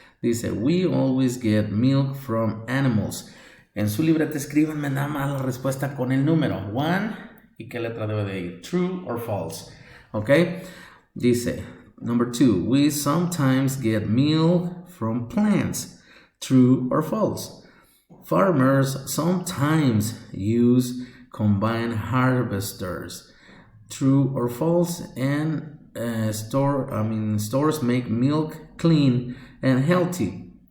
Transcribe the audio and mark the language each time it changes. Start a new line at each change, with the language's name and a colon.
English: Dice, we always get milk from animals.
Spanish: En su libreta escríbanme nada más la respuesta con el número 1 y qué letra debe de ir,
English: true or false. ¿Ok? Dice, number 2, we sometimes get milk from plants. True or false? Farmers sometimes use combine harvesters. True or false? And stores make milk clean and healthy.